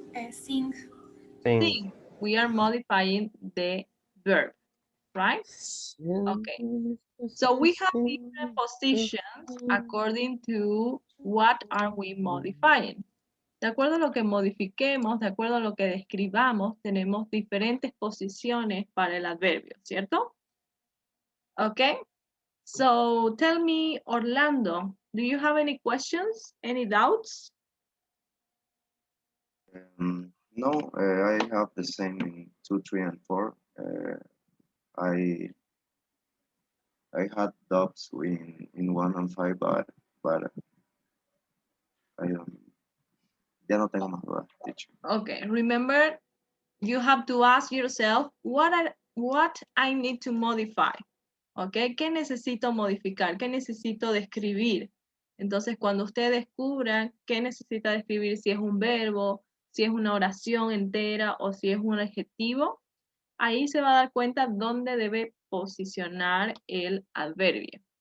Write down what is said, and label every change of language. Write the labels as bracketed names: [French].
[English] Sing. Thing. Sing. We are modifying the verb, right? Okay. So we have different positions according to what are we modifying. [Spanish] De acuerdo a lo que modifiquemos, de acuerdo a lo que describamos, tenemos diferentes posiciones para el adverbio, ¿cierto? [English] Okay. So tell me, Orlando, do you have any questions? Any doubts? No, I have the same in 2, 3, and 4. I had doubts in 1 and 5, but I [Spanish] ya no tengo más dudas, [English] teacher. Okay, remember, you have to ask yourself, what I need to modify? [Spanish] Okay, ¿qué necesito modificar? ¿Qué necesito describir? Entonces, cuando usted descubra qué necesita describir, si es un verbo, si es una oración entera o si es un adjetivo, ahí se va a dar cuenta dónde debe posicionar el adverbio.